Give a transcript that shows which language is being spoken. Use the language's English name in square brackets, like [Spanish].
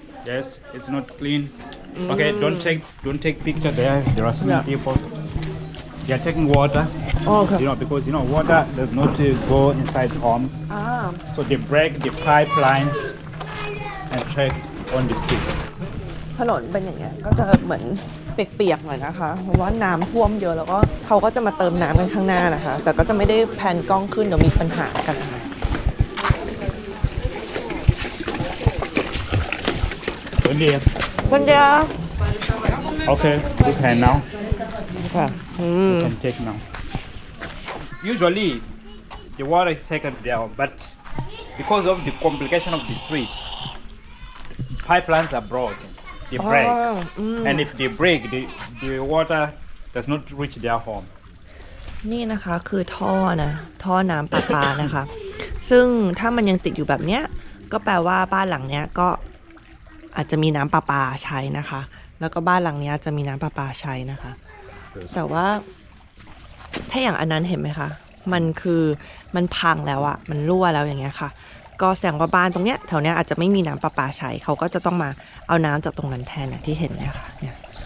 [English] Yes, it's not clean. Okay, don't take picture there. There are so many people. They are taking water. Oh, okay. Because water does not go inside homes. So they break the pipelines and trek on the streets. [Thai] ถนนเป็นอย่างเงี้ยก็จะเหมือนเปียกๆหน่อยนะคะเพราะว่าน้ำท่วมเยอะแล้วก็เขาก็จะมาเติมน้ำกันข้างหน้านะคะแต่ก็จะไม่ได้แพนกล้องขึ้นเดี๋ยวมีปัญหากันนะคะ [English] Good day. [Thai] วันเดียว [English] Okay, you can now. [Thai] ค่ะ [English] You can take now. Usually, the water is taken there, but because of the complication of the streets, pipelines are broken. They break. And if they break, the water does not reach their home. [Thai] นี่นะคะคือท่อนะท่อน้ำประปานะคะ ซึ่งถ้ามันยังติดอยู่แบบเนี้ยก็แปลว่าบ้านหลังเนี้ยก็อาจจะมีน้ำประปาใช้นะคะ แล้วก็บ้านหลังเนี้ยจะมีน้ำประปาใช้นะคะ แต่ว่าถ้าอย่างอันนั้นเห็นไหมคะมันคือมันพังแล้วอะมันรั่วแล้วอย่างเงี้ยค่ะก็แสดงว่าบ้านตรงเนี้ยแถวเนี้ยอาจจะไม่มีน้ำประปาใช้เขาก็จะต้องมาเอาน้ำจากตรงนั้นแทนอย่างที่เห็นเนี่ยค่ะเนี่ย